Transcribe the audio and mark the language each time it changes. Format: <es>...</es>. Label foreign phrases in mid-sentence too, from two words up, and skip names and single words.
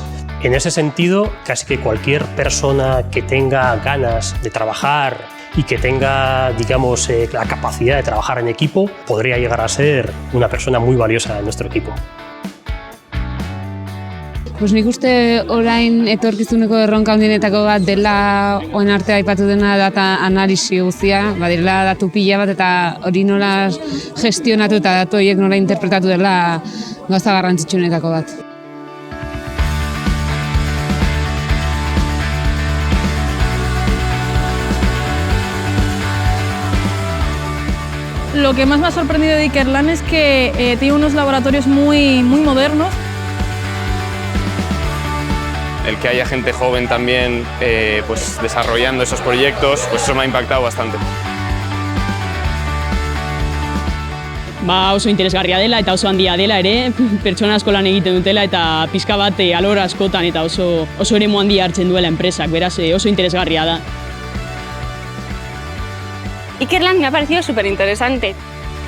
<es>En ese sentido, casi que cualquier persona que tenga ganas de trabajar y que tenga, digamos, la capacidad de trabajar en equipo, podría llegar a ser una persona muy valiosa en nuestro equipo.</es> <eu>Pues nik uste orain etorkizuneko erronka handienetako bat dela orain arte aipatu dena data analisi guztia, badirela datu pila bat eta hori nola gestionatu eta datu horiek nola interpretatu dela gauza garrantzitsuenetako bat.</eu> <es>Lo que más me ha sorprendido de Ikerlan es que tiene unos laboratorios muy modernos. El que haya gente joven también pues desarrollando esos proyectos, pues eso me ha impactado bastante.</es> <eu>Oso interesgarria dela eta oso handia dela ere, pertsona asko lan egiten dutela eta pixka bat alor askotan eta oso eremu handia hartzen duela enpresak, beraz oso interesgarria da.</eu> <es>Ikerlan me ha parecido súper interesante.</es>